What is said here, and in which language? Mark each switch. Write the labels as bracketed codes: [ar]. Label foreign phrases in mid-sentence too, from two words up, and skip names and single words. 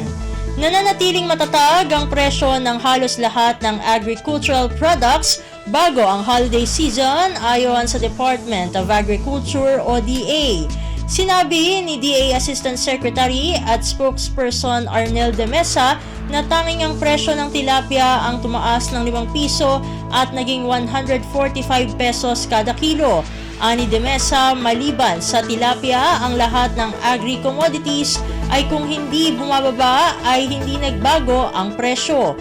[tl] Nananatiling matatag ang presyo ng halos lahat ng [en] agricultural products [tl] bago ang [en] holiday season [tl] ayon sa Department of Agriculture o DA. Sinabi ni DA [en] Assistant Secretary [tl] at Spokesperson Arnel de Mesa na tanging ang presyo ng tilapia ang tumaas ng 5 piso at naging 145 pesos kada kilo. Ani de Mesa, maliban sa tilapia, ang lahat ng agri-commodities ay kung hindi bumababa ay hindi nagbago ang presyo.